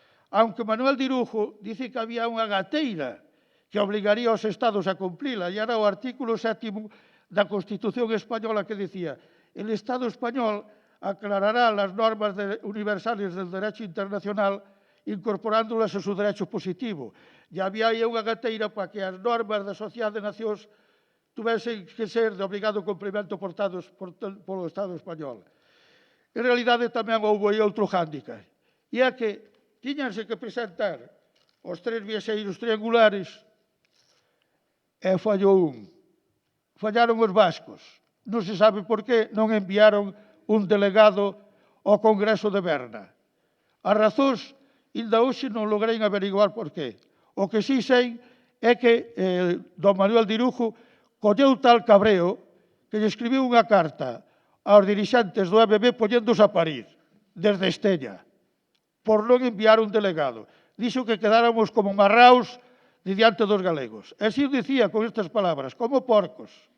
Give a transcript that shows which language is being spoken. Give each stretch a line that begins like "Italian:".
Galician: Aunque Manuel Dirujo dice que había unha gateira que obligaría aos Estados a cumplila, e era o artículo 7º da Constitución española que decía
Spanish: el Estado español aclarará las normas universales del derecho internacional incorporándolas a su derecho positivo.
Galician: E había aí unha gateira para que as normas da Sociedade de Nacións tuvesen que ser de obrigado cumprimento portados polo Estado español. En realidade, tamén houve outro hándicap, e é que tiñanse que presentar os tres viaxeiros triangulares e fallou un. Fallaron os vascos. Non se sabe por qué non enviaron un delegado ao Congreso de Berna. As razóns, ainda hoxe non logrei averiguar por qué. O que sí sei é que don Manuel Dirujo colleu tal cabreo que lle escribiu unha carta aos dirixentes do EBB poñéndose a parir, desde Estella, por non enviar un delegado. Dixo que quedáramos como marraos diante dos galegos. E así o dicía con estas palabras, como porcos.